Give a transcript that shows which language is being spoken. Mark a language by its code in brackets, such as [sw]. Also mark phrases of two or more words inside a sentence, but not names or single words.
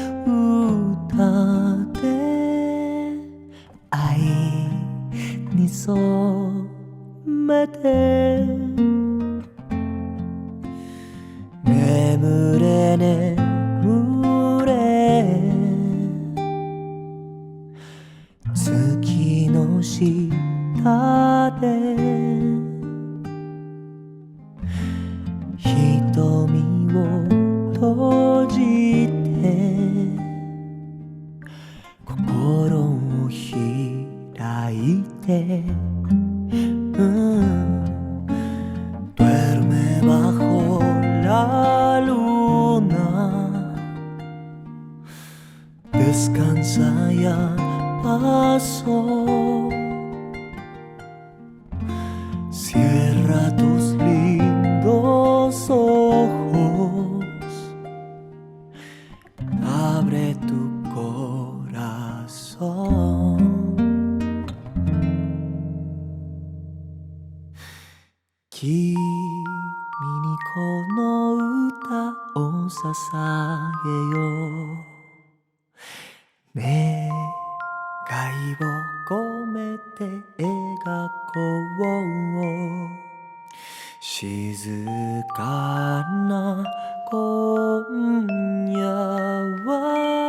[ja] 歌で愛に染めて眠れ眠れ月の下で瞳を閉じて心を開いて [es] Duerme bajo la luna Descansa ya pasó Cierra tus lindos ojos Abre tu [ja] corazón 君にこの歌を捧げ願いを込めて描こう静かな今夜は